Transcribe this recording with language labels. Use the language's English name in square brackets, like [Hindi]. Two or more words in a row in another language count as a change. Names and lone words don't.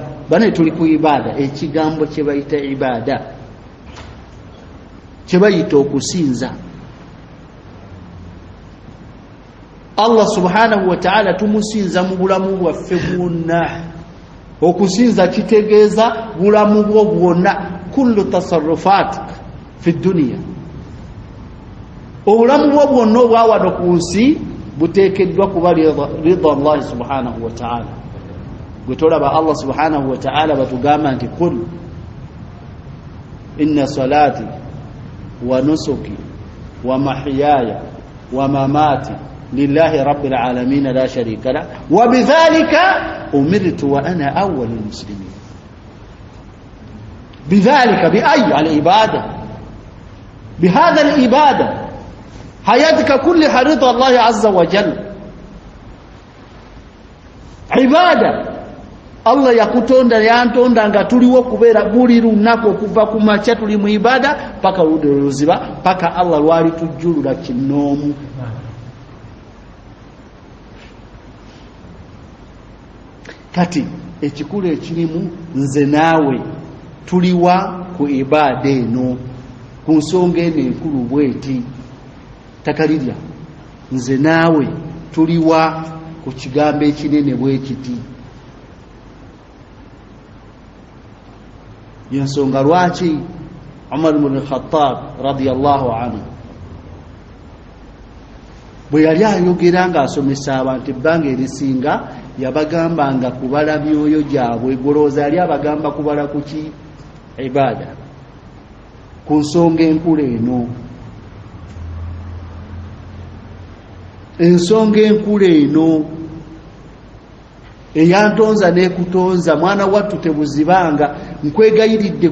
[Ganda] Bane tuli ku ibaada, ekigambo kye bayita ibaada, kye bayita okusinza [Arabic] الله سبحانه وتعالى, [Ganda] tumusinza mu bulamu bwaffe bwonna. Okusinza kitegeeza bulamu bwo bwonna, [Arabic] كل تصرفات في الدنيا. [Ganda] Obulamu bwo bwonna obwawano ku nsi buteekeddwa kuba [Arabic] رضا الله سبحانه وتعالى. [Ganda] Gwe tolaba [Arabic] الله سبحانه وتعالى [Ganda] batugamba nti [Arabic] قل إن صلاتي ونسكي ومحياي ومماتي لله رب العالمين لا شريك له وبذلك أمرت وأنا أول المسلمين. بذلك بأي العبادة بهذه العبادة حياتك كلها رضا الله عز وجل. [Ganda] Ibada Allah yakutonda, yantonda nga tuliwo kubeera buli lunaku okuva ku makya tuli mu ibada paka ludde luziba, paka Allah lwali tujjulula kinoomu. Kati ekikulu ekirimu nze naawe tuliwa ku ibada eno, ku nsonga eno enkulu bweti takalirya. Nze naawe tuliwa ku kigambo ekinene bwekiti. Yensonga lwaki Umar ibn al-Khattab [Arabic] رضي الله عنه [Ganda] bwe yali ayogera ng'asomesa abantu ebbanga erisinga yabagambanga kubala myoyo gyabwe. Golooza yali abagamba kubala kuki? Ibada. Ku nsonga enkulu eno ensonga enkulu eno eyantonza n'ekutonza mwana wattu tebuzibanga nkwegayiridde